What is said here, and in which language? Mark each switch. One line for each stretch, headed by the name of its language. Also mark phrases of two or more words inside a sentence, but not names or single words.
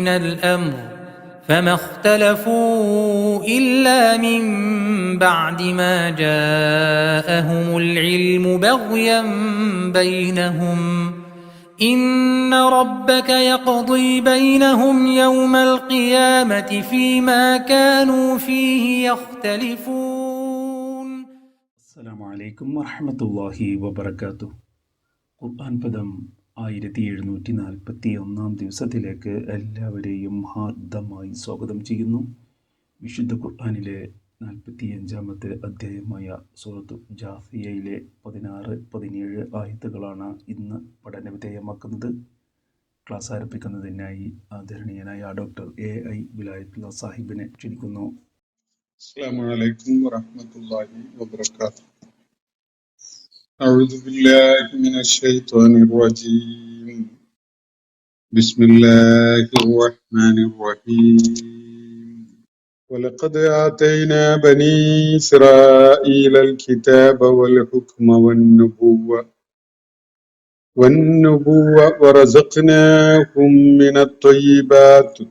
Arabic: الأمر فما اختلفوا إلا من بعد ما جاءهم العلم بغيا بينهم إن ربك يقضي بينهم يوم القيامة فيما كانوا فيه يختلفون. السلام عليكم ورحمة الله وبركاته.
Malayalam: ഖുർആൻ പദം 1741 ദിവസത്തിലേക്ക് എല്ലാവരെയും ഹാർദമായി സ്വാഗതം ചെയ്യുന്നു. വിശുദ്ധ ഖുർആനിലെ 45-ാമത്തെ അധ്യായമായ സൂറത്തു ജാസിയയിലെ 16-17 ആയത്തുകളാണ് ഇന്ന് പഠനവിധേയമാക്കുന്നത്. ക്ലാസ് ആരംഭിക്കുന്നതിനായി ആദരണീയനായ ഡോക്ടർ AI വിലായത്തുള്ള സാഹിബിനെ ക്ഷണിക്കുന്നു.
Arabic: السلام عليكم ورحمة الله وبركاته. أعوذ بالله من الشيطان الرجيم. بسم الله الرحمن الرحيم. ولقد آتينا بني إسرائيل الكتاب والحكم والنبوة ورزقناهم من الطيبات